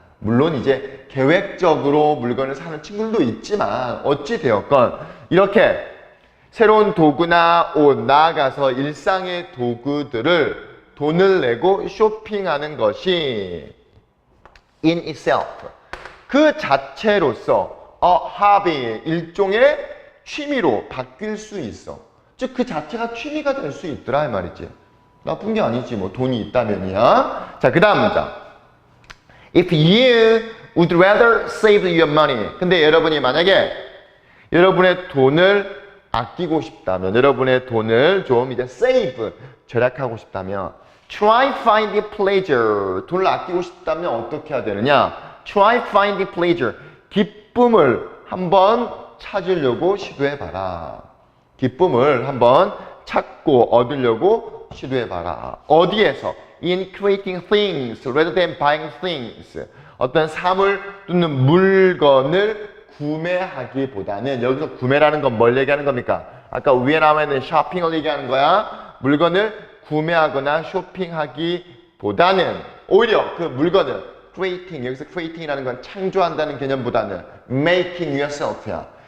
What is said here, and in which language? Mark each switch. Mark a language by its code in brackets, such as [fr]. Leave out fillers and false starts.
[ko] 물론 이제 계획적으로 물건을 사는 친구들도 있지만 어찌 되었건 이렇게 새로운 도구나 옷, 나아가서 일상의 도구들을 돈을 내고 쇼핑하는 것이 [en] in itself [ko] 그 자체로서 hobby, 일종의 취미로 바뀔 수 있어. 즉 그 자체가 취미가 될 수 있더라 이 말이지. 나쁜 게 아니지 뭐 돈이 있다면이야. 자, 그 다음 문장. [en] If you would rather save your money. [ko] 근데 여러분이 만약에 여러분의 돈을 아끼고 싶다면, 여러분의 돈을 좀 이제 save, 절약하고 싶다면 [en] try find the pleasure. [ko] 돈을 아끼고 싶다면 어떻게 해야 되느냐? [en] Try find the pleasure. [ko] 기쁨을 한번 찾으려고 시도해봐라. 기쁨을 한번 찾고 얻으려고 시도해봐라. 어디에서? [en] In creating things rather than buying things. [ko] 어떤 사물 또는 물건을 구매하기보다는 여기서 구매라는 건 뭘 얘기하는 겁니까? 아까 위에 나와 있는 쇼핑을 얘기하는 거야. 물건을 구매하거나 쇼핑하기보다는 오히려 그 물건을 creating, 여기서 creating이라는 건 창조한다는 개념보다는 [en] making yourself [ko] 야.